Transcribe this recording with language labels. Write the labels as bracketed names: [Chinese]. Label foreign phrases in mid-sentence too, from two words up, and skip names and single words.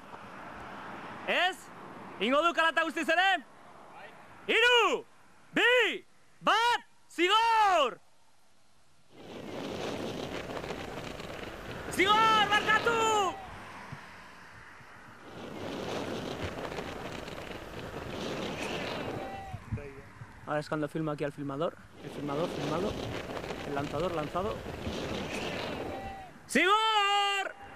[Basque] Ez? Ingo du kalata guztiz ere? Hiru! Bi! Bat! Zigor! Zigor, markatu! [Spanish] Ahora es cuando filmo aquí al filmador. El filmador filmado. El lanzador lanzado. ¡Zigor!